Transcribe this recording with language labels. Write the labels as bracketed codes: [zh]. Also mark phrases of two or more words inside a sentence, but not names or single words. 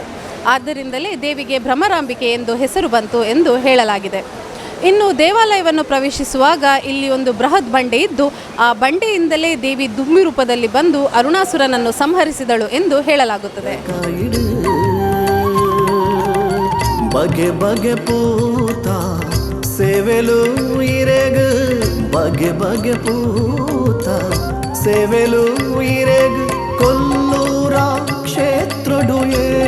[kn] ಆದ್ದರಿಂದಲೇ ದೇವಿಗೆ ಭ್ರಮರಾಂಬಿಕೆ ಎಂದು ಹೆಸರು ಬಂತು ಎಂದು ಹೇಳಲಾಗಿದೆ. ಇನ್ನು ದೇವಾಲಯವನ್ನು ಪ್ರವೇಶಿಸುವಾಗ ಇಲ್ಲಿ ಒಂದು ಬೃಹತ್ ಬಂಡೆ ಇದ್ದು ಆ ಬಂಡೆಯಿಂದಲೇ ದೇವಿ ದುಂಬಿ ರೂಪದಲ್ಲಿ ಬಂದು ಅರುಣಾಸುರನನ್ನು ಸಂಹರಿಸಿದಳು ಎಂದು ಹೇಳಲಾಗುತ್ತದೆ. [tcy] ಬಗೆ ಬಗೆ ಪೂತ ಸೇವೆಲು ಇರೆಗು ಬಗೆ ಬಗೆ ಪೂತ ಸೇವೆಲು ಇರೆಗು ಕೊಲ್ಲೂರ ಕ್ಷೇತ್ರಡುಯೇ